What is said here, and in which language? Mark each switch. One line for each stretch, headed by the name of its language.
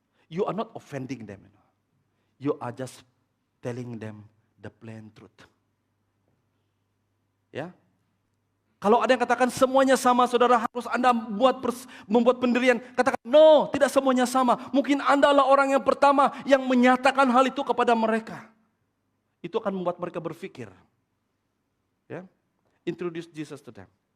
English: You are not offending them. You are just telling them the plain truth.
Indonesian: Ya. Kalau ada yang katakan semuanya sama, saudara, harus Anda membuat pendirian. Katakan, no, tidak semuanya sama. Mungkin Anda adalah orang yang pertama yang menyatakan hal itu kepada mereka. Itu akan membuat mereka berpikir.
English: Ya, introduce Jesus to them.